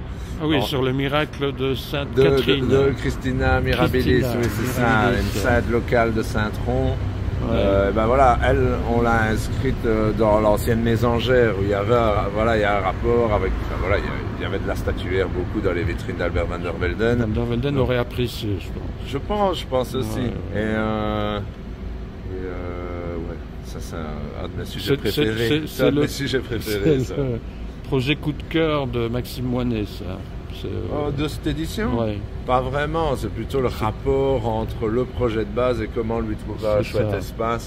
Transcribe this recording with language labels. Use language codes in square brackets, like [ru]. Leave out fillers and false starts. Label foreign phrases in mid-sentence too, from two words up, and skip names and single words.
[fr] Ah oui, sur le miracle de Sainte-Catherine. De Christina Mirabilis, oui, c'est ça, une sainte locale de Saint-Tron. Ouais. Voilà, elle, on l'a inscrite dans l'ancienne mésangère où il y avait, il y a un rapport avec, il y avait de la statuaire beaucoup dans les vitrines d'Albert van der Velden. Van der Velden aurait apprécié, je pense. Je pense aussi. Ouais. Ça c'est un de mes sujets préférés. C'est un de mes sujets préférés. C'est le projet coup de cœur de Maxime Moinet, ça. De cette édition? Ouais. Pas vraiment, c'est plutôt le rapport entre le projet de base et comment lui trouver un chouette espace.